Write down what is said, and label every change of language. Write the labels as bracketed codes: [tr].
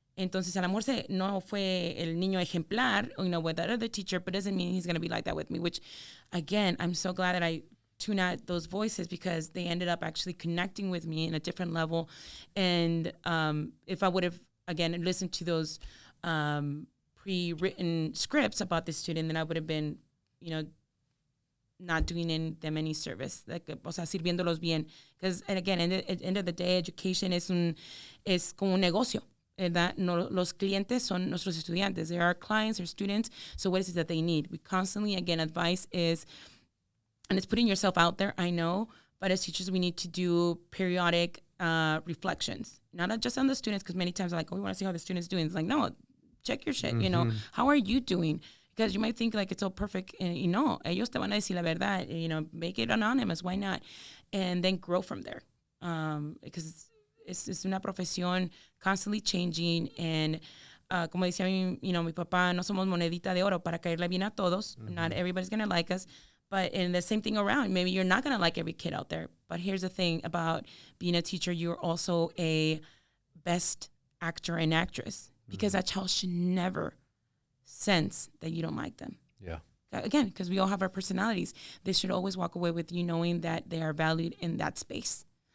[es] Entonces, a lo mejor no fue el niño ejemplar, [en] with that other teacher, but doesn't mean he's going to be like that with me, which, again, I'm so glad that I tune out those voices because they ended up actually connecting with me in a different level. And if I would have, again, listened to those pre-written scripts about the student, then I would have been, not doing them any service, [es] sirviéndolos bien. [en] Because, and again, at the end of the day, education [es] es como un negocio. That los clientes son nuestros estudiantes. [en] They are our clients, our students. So what is it that they need? We constantly, again, advice is, and it's putting yourself out there, I know, but as teachers, we need to do periodic reflections, not just on the students, because many times they're like, oh, we want to see how the student's doing. It's like, no, check your shit, how are you doing? Because you might think like it's all perfect, and [es] ellos te van a decir la verdad, [en] make it anonymous, why not? And then grow from there, because [es] Es una profesión [en] constantly changing, [es] and como decía mi papá, no somos monedita de oro para caerle bien a todos. [en] Not everybody's going to like us. But in the same thing around, maybe you're not going to like every kid out there. But here's the thing about being a teacher, you're also a best actor and actress, because that child should never sense that you don't like them. Yeah. Again, because we all have our personalities. They should always walk away with you knowing that they are valued in that space.